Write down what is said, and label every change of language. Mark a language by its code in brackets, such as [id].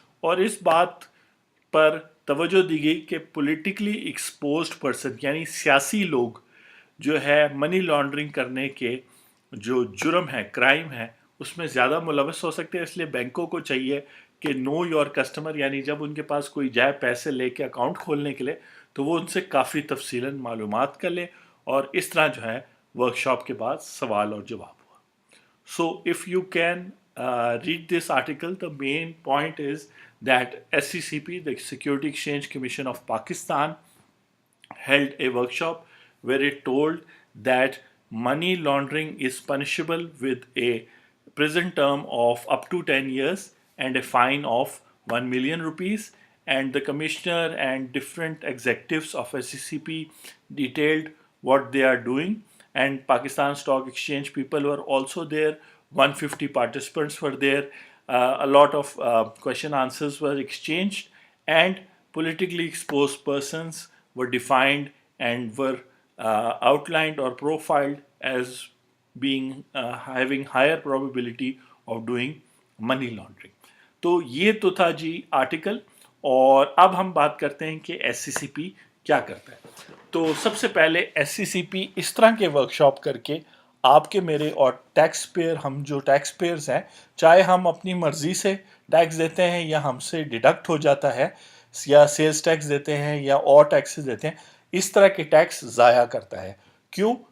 [hi] और इस बात पर तवज्जो दी गई कि पॉलिटिकली एक्सपोज्ड पर्सन यानी सियासी लोग जो है मनी लॉन्ड्रिंग करने के जो जुर्म है, क्राइम है, उसमें ज़्यादा मुलवस हो सकते हैं। इसलिए बैंकों को चाहिए कि नो योर कस्टमर, यानी जब उनके पास कोई जाए पैसे लेके अकाउंट खोलने के लिए, तो वो उनसे काफ़ी तफसीलन मालूमात कर ले। और इस तरह जो है वर्कशॉप के बाद सवाल और जवाब हुआ। [en] So if you can read this article, the main point is that SECP, the Security Exchange Commission of Pakistan, held a workshop where it told that money laundering is punishable with a prison term of up to 10 years and a fine of 1 million rupees. And the commissioner and different executives of SECP detailed what they are doing. And Pakistan Stock Exchange people were also there. 150 participants were there. A lot of question answers were exchanged, and politically exposed persons were defined and were outlined or profiled as being having higher probability of doing money laundering. [hi] तो ये तो था जी article. और अब हम बात करते हैं कि SCCP क्या करता है। तो सबसे पहले SCCP इस तरह के वर्कशॉप करके आपके, मेरे और टैक्स पेयर, हम जो टैक्स पेयर्स हैं, चाहे हम अपनी मर्जी से टैक्स देते हैं या हमसे डिडक्ट हो जाता है, या सेल्स टैक्स देते हैं या और टैक्सेस देते हैं, इस तरह के टैक्स ज़ाया करता है। क्यों?